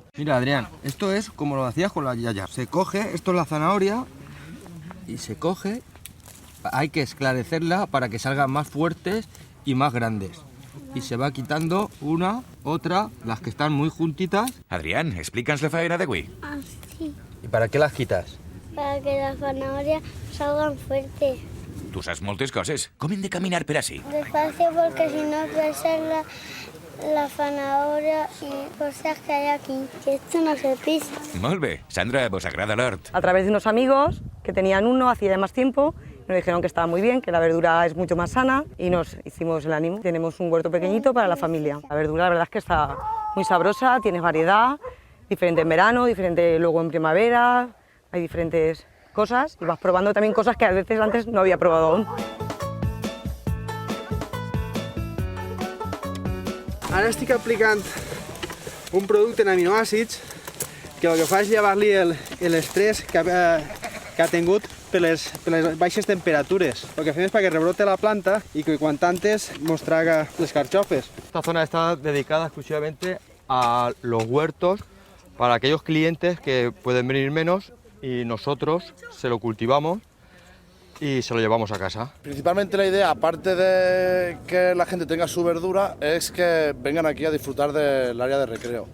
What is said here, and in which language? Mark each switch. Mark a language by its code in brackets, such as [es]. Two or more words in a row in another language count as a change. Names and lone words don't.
[es] Mira, Adrián, esto es como lo hacías con la yaya. Se coge, esto es la zanahoria, y se coge, hay que esclarecerla para que salgan más fuertes y más grandes. Y se va quitando una, otra, las que están muy juntitas. [ca] Adrián, explica'ns la faena d'avui. [es] Así, ¿Y para qué las quitas? para que las zanahorias salgan fuertes. [ca] Tu saps moltes coses. Com hem de caminar per ací? [es] Despacio porque si no puede ser la zanahoria y cosas que hay aquí, que esto no se pisa. [ca] Molt bé. Sandra, vos agrada l'hort? [es] A través de unos amigos que tenían uno hacía ya más tiempo, nos dijeron que estaba muy bien, que la verdura es mucho más sana y nos hicimos el ánimo. Tenemos un huerto pequeñito para la familia. La verdura la verdad es que está muy sabrosa, tienes variedad, diferente en verano, diferente luego en primavera, hay diferentes cosas y vas probando también cosas que a veces antes no había probado aún. [ca] Ara estic aplicant un producte en aminoàcids que el que fa és llevar-li l'estrès que ha tingut per les baixes temperatures. El que fem és perquè rebrote la planta i que quan antes mos traga les carxofes. [es] Esta zona está dedicada exclusivamente a los huertos para aquellos clientes que pueden venir menos y nosotros se lo cultivamos y se lo llevamos a casa. Principalmente la idea, aparte de que la gente tenga su verdura, es que vengan aquí a disfrutar del área de recreo.